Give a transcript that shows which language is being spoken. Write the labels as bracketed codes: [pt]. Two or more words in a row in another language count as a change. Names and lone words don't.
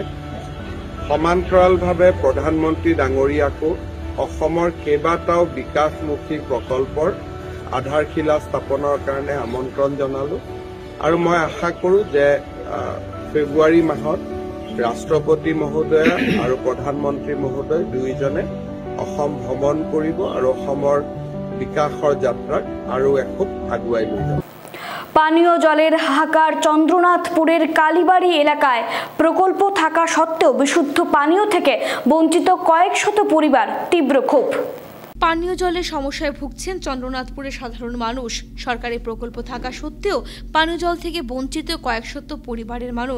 [as] সমান্তৰালভাৱে প্ৰধানমন্ত্ৰী ডাঙৰীয়াকো অসমৰ কেইবাটাও বিকাশমুখী প্ৰকল্পৰ আধাৰশিলা স্থাপনৰ কাৰণে আমন্ত্ৰণ জনালোঁ। আৰু মই আশা কৰোঁ যে ফেব্ৰুৱাৰী মাহত ৰাষ্ট্ৰপতি মহোদয় আৰু প্ৰধানমন্ত্ৰী মহোদয় দুয়োজনে অসম ভ্ৰমণ কৰিব আৰু অসমৰ বিকাশৰ যাত্ৰাক আৰু এখোপ আগুৱাই লৈ যাব। [bn] পানীয় জলের হাহাকার চন্দ্রনাথপুরের কালীবাড়ি এলাকায় প্রকল্প থাকা সত্ত্বেও বিশুদ্ধ পানীয় থেকে বঞ্চিত কয়েক শত পরিবার, তীব্র ক্ষোভ। পানীয় জলের সমস্যায় ভুগছেন চন্দ্রনাথপুরের সাধারণ মানুষ। সরকারি প্রকল্প থাকা সত্ত্বেও পানীয় জল থেকে বঞ্চিত কয়েক শত পরিবারের মানুষ।